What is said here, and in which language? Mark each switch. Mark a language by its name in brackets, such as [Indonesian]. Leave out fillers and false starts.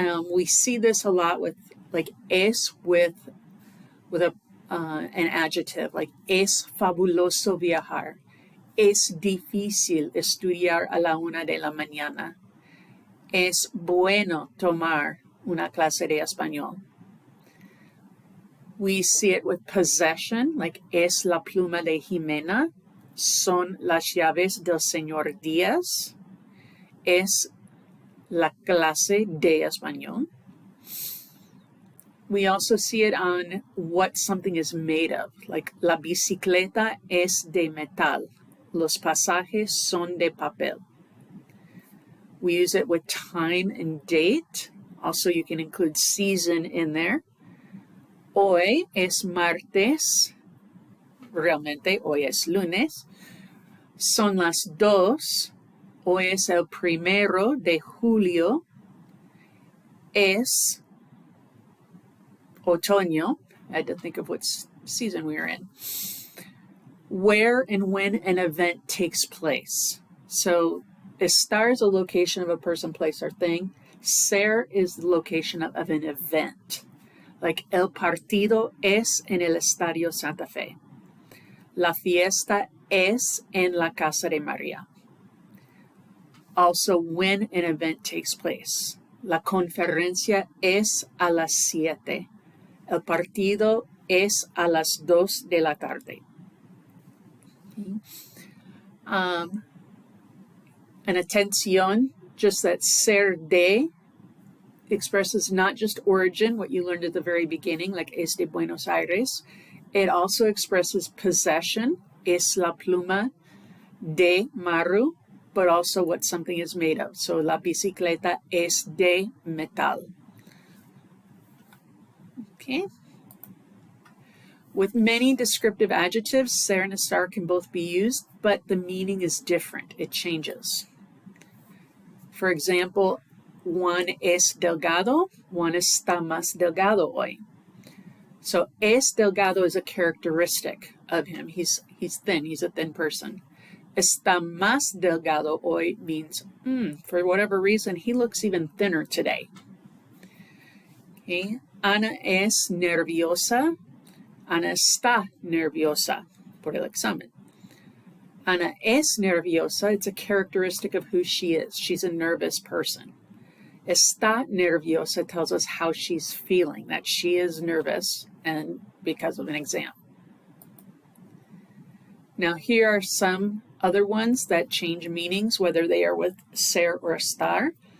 [English] We see this a lot with like es with an adjective, like es fabuloso viajar. [Spanish] Es difícil estudiar a la 1 de la mañana. Es bueno tomar una clase de español. [English] We see it with possession, like es la pluma de Jimena. [Spanish] Son las llaves del señor Díaz. Es la clase de español. [English] We also see it on what something is made of, like la bicicleta es de metal. [Spanish] Los pasajes son de papel. [English] We use it with time and date. Also, you can include season in there. [Spanish] Hoy es martes. Realmente, hoy es lunes. Son las 2. Hoy es el 1 de julio. Es otoño. [English] I had to think of what season we were in. Where and when an event takes place. So, estar is a location of a person, place, or thing. Ser is the location of an event. [Spanish] Like el partido es en el Estadio Santa Fe. La fiesta es en la casa de María. [English] Also, when an event takes place. [Spanish] La conferencia es a las 7. El partido es a las 2 de la tarde. [English] An atención, just that ser de expresses not just origin, what you learned at the very beginning, like es de Buenos Aires. It also expresses possession, es la pluma de Maru. but also what something is made of. [Spanish] So la bicicleta es de metal. [English] Okay. With many descriptive adjectives, ser and estar can both be used, but the meaning is different. It changes. [Spanish] For example, Juan es delgado, Juan está más delgado hoy. [English] So es delgado is a characteristic of him. He's thin, he's a thin person. Está más delgado hoy means, for whatever reason, he looks even thinner today. Okay. [Spanish] Ana es nerviosa, Ana está nerviosa por el examen. [English] Ana es nerviosa, it's a characteristic of who she is. She's a nervous person. Está nerviosa tells us how she's feeling, that she is nervous and because of an exam. Now here are some other ones that change meanings, whether they are with ser or estar.